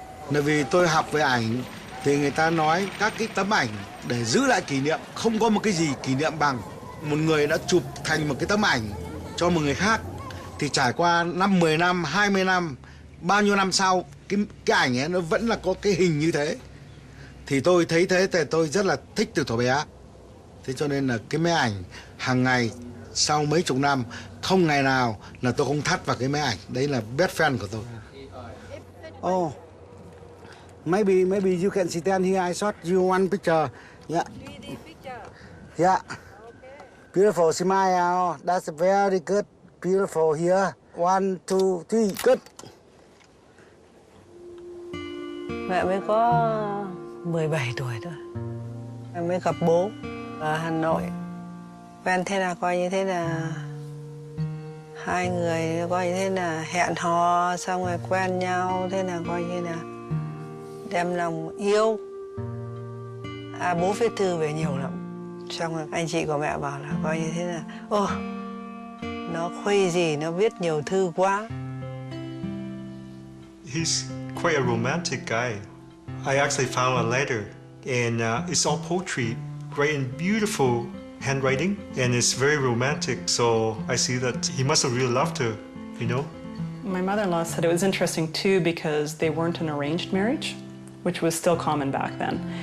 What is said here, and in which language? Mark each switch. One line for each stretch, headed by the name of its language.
Vietnamese: Bởi vì tôi học về ảnh thì người ta nói các cái tấm ảnh để giữ lại kỷ niệm, không có một cái gì kỷ niệm bằng một người đã chụp thành một cái tấm ảnh cho một người khác thì trải qua 5, 10 năm, 20 năm, bao nhiêu năm sau cái ảnh ấy nó vẫn là có cái hình như thế. Thì tôi thấy thế thì tôi rất là thích từ thuở bé. Thế cho nên là cái máy ảnh hàng ngày sau mấy chục năm không ngày nào là tôi không thắt vào cái máy ảnh. Đấy là
English: best friend
Vietnamese: của tôi.
English: Oh, maybe you can stand here. I shot you one picture. Yeah. Yeah. Beautiful smile. That's very good. Beautiful here. 1, 2, 3, good.
Vietnamese: Mẹ mới có 17 tuổi thôi. Em mới gặp bố ở Hà Nội. Quen thế là coi như thế là hai người coi như thế là hẹn hò xong rồi quen nhau, thế là coi như là đem lòng yêu. Bố viết thư về nhiều lắm. Xong rồi anh chị của mẹ bảo là coi như thế là nó khuây gì, nó viết nhiều thư quá.
English: He's quite a romantic guy. I actually found a letter, and it's all poetry, great and beautiful handwriting, and it's very romantic. So I see that he must have really loved her, you know. My mother-in-law said it was interesting too because they weren't an arranged marriage, which was still common back then.